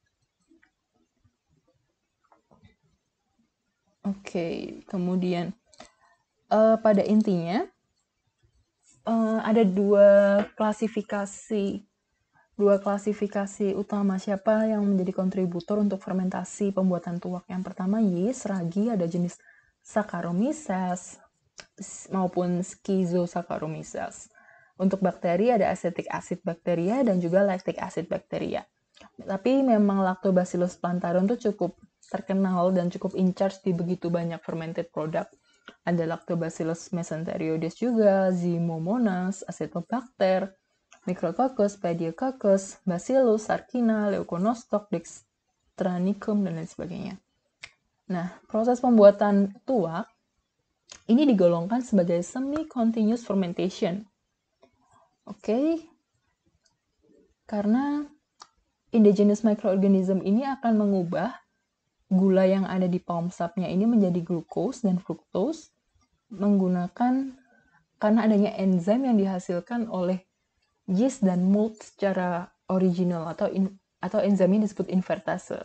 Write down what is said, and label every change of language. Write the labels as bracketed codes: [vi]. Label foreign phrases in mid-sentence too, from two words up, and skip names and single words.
[id] Oke, kemudian pada intinya ada dua klasifikasi utama siapa yang menjadi kontributor untuk fermentasi pembuatan tuak. Yang pertama yeast, ragi, ada jenis Saccharomyces maupun Schizosaccharomyces. Untuk bakteri ada [en] acetic acid bacteria [id] dan juga [en] lactic acid bacteria. [id] Tapi memang Lactobacillus plantarum itu cukup terkenal dan cukup [en] in charge [id] di begitu banyak [en] fermented product. [id] Ada Lactobacillus mesenterioides juga, Zymomonas, Acetobacter, Micrococcus, Pediococcus, Bacillus, Sarkina, Leuconostoc, Dextranicum, dan lain sebagainya. Nah, proses pembuatan tuak ini digolongkan sebagai [en] semi-continuous fermentation. [id] Oke, karena [en] indigenous microorganism [id] ini akan mengubah gula yang ada di [en] palm sapnya [id] ini menjadi glukos dan fructose menggunakan karena adanya enzim yang dihasilkan oleh yeast dan malt secara original atau enzimnya disebut invertase.